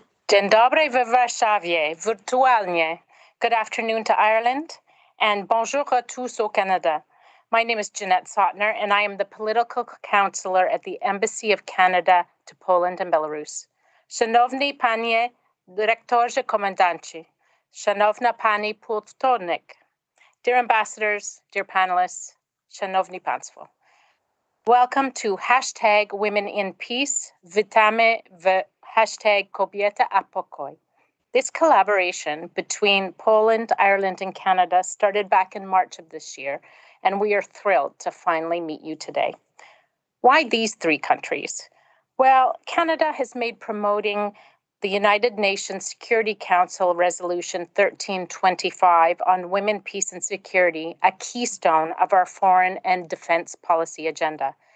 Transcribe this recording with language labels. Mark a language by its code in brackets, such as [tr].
[pl] Dzień dobry w Warszawie, virtualnie. [en] Good afternoon to Ireland, and [fr] bonjour à tous au Canada. [en] My name is Jeanette Sotner, and I am the political counselor at the Embassy of Canada to Poland and Belarus. [pl] Szanowni panie dyrektorze komendanci, szanowna pani pułkownik, [en] dear ambassadors, dear panelists, [pl] szanowni państwo. [en] Welcome to hashtag Women in Peace. [pl] Witamy w hashtag Kobieta a pokoj. [en] This collaboration between Poland, Ireland, and Canada started back in March of this year, and we are thrilled to finally meet you today. Why these three countries? Well, Canada has made promoting the United Nations Security Council Resolution 1325 on women, peace, and security a keystone of our foreign and defense policy agenda.